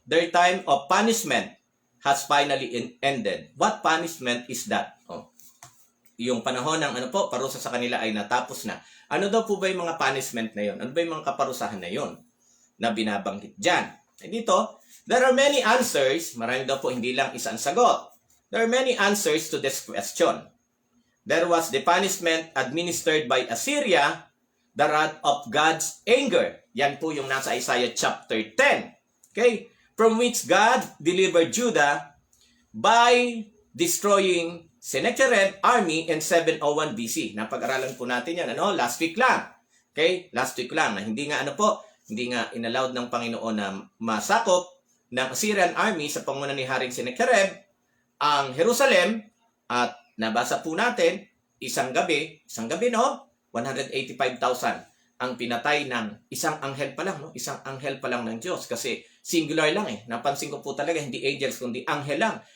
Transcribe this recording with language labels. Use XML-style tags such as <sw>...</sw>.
<en>Their time of punishment has finally ended. What punishment is that?</en> <tl>Yung panahon ng parusa sa kanila ay natapos na. Ano daw po ba yung mga punishment na yon? Ano ba yung mga kaparusahan na yon na binabanggit dyan? Dito,</tl> <en>there are many answers.</en> <tl>Marami daw po, hindi lang isang sagot.</tl> <en>There are many answers to this question. There was the punishment administered by Assyria, the wrath of God's anger.</en> <tl>Yan po yung nasa</tl> <en>Isaiah chapter 10. Okay? From which God delivered Judah by destroying Sennacherib army in 701 BC.</en> <tl>Napag-aralan po natin yan, last week lang. Okay? Last week lang na hindi nga hindi nga inallowed ng Panginoon na masakop ng Assyrian army sa panguna ni Haring Sennacherib ang Jerusalem, at nabasa po natin isang gabi 185,000 ang pinatay ng isang anghel pa lang, isang anghel pa lang ng Diyos, kasi singular lang Napansin ko po talaga, hindi angels kundi anghel lang.</tl>